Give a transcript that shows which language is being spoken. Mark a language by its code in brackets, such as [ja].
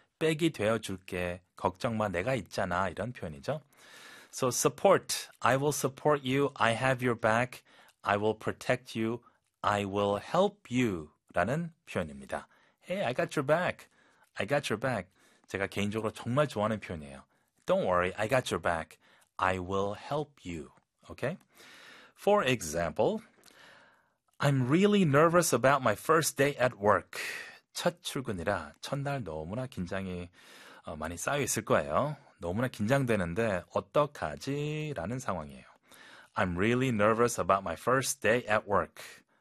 [ko] 백이 되어줄게. 걱정 마. 내가 있잖아. 이런 표현이죠. [en] So support. I will support you. I have your back. I will protect you. I will help you. [ko] 라는 표현입니다. [en] Hey, I got your back. I got your back. [ko] 제가 개인적으로 정말 좋아하는 표현이에요. [en] Don't worry. I got your back. I will help you. Okay? For example, I'm really nervous about my first day at work. [ko] 첫 출근이라 첫날 너무나 긴장이 많이 쌓여 있을 거예요. 너무나 긴장되는데 어떡하지? 라는 상황이에요. [en] I'm really nervous about my first day at work.